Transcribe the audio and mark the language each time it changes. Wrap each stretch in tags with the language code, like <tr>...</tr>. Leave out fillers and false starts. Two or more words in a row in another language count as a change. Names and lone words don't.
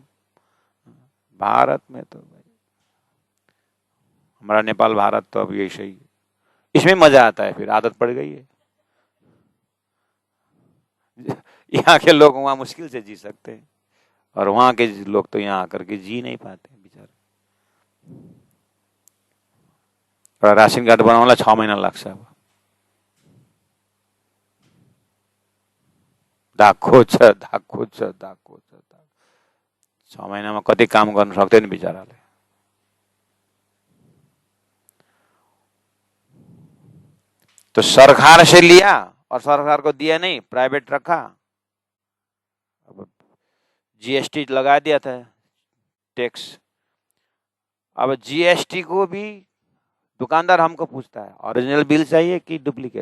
<hi>भारत में तो हमारा नेपाल भारत तो अब यही सही है, इसमें मजा आता है, फिर आदत पड़ गई है। यहाँ के लोग वहां मुश्किल से जी सकते हैं, और वहां के लोग तो यहाँ आकर के जी नहीं पाते बेचारे। राशन कार्ड बनाने 6 महीना लाग्छ।</hi> <ne>अब धाको छ 6 महिनामा कति काम गर्न सक्दैन बिचाराले।</ne> <hi>तो सरकार से लिया और सरकार को दिया नहीं, प्राइवेट रखा। अब जीएसटी लगा दिया था, टैक्स। अब जीएसटी को भी दुकानदार हमको पूछता है</hi> <en>original bill</en> <hi>चाहिए कि डुप्लीकेट।</hi>